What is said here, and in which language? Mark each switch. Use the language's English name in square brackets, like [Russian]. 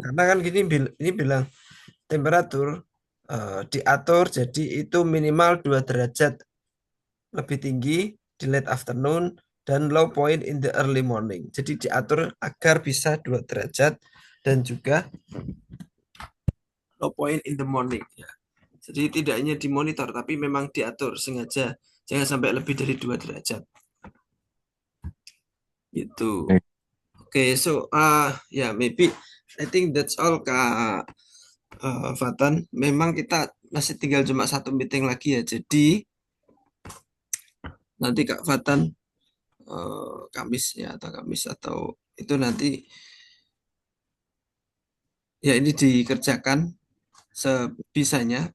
[Indonesian] Karena kan gini ini bilang temperatur diatur jadi itu minimal 2 derajat lebih tinggi di [English] late afternoon [Indonesian] dan [English] low point in the early morning. [Indonesian] Jadi diatur agar bisa 2 derajat dan juga [English] low point in the morning [Indonesian] ya. Jadi tidak hanya dimonitor tapi memang diatur sengaja jangan sampai lebih dari 2 derajat. Gitu. [English] Oke, so maybe I think that's all Kak Fatan. [Indonesian] Memang kita masih tinggal cuma satu meeting lagi ya. Jadi nanti Kak Fatan Kamis ya atau Kamis atau itu nanti ya ini dikerjakan sebisanya.